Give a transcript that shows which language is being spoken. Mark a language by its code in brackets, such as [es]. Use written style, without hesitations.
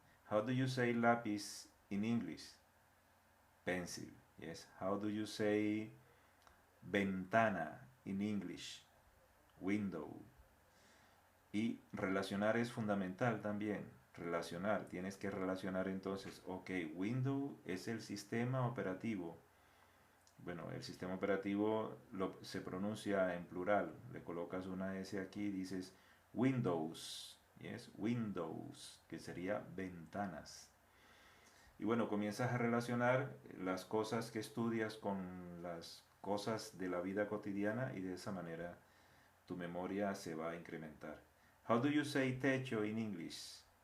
[en] How do you say lápiz in English? Pencil. Yes. How do you say ventana in English? [es] Window. Y relacionar es fundamental también. relacionar. Tienes que relacionar entonces, ok, Windows es el sistema operativo. Bueno, el sistema operativo se pronuncia en plural. Le colocas una S aquí y dices Windows. Yes, Windows, que sería ventanas. Y bueno, comienzas a relacionar las cosas que estudias con las cosas de la vida cotidiana y de esa manera tu memoria se va a incrementar. [en] How do you say techo in English?